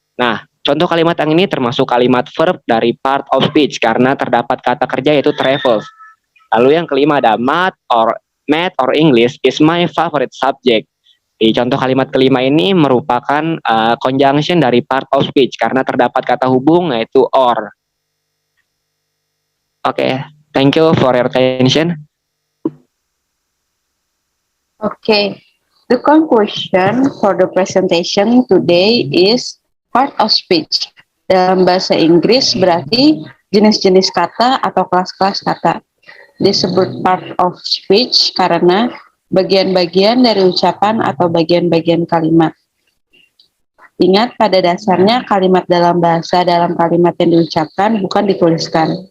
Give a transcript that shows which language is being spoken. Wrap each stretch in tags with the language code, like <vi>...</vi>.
<id>Nah, contoh kalimat yang ini termasuk kalimat verb dari part of speech karena terdapat kata kerja yaitu travels. Lalu yang kelima ada</id> <en>math or English is my favorite subject.</en> <id>Di contoh kalimat kelima ini merupakan conjunction dari part of speech karena terdapat kata hubung yaitu or.</id> <en>Oke, thank you for your attention. Okay. The conclusion for the presentation today is part of speech.</en> <id>Dalam bahasa Inggris berarti jenis-jenis kata atau kelas-kelas kata. Disebut part of speech karena bagian-bagian dari ucapan atau bagian-bagian kalimat. Ingat, pada dasarnya kalimat dalam bahasa dalam kalimat yang diucapkan bukan dituliskan.</id>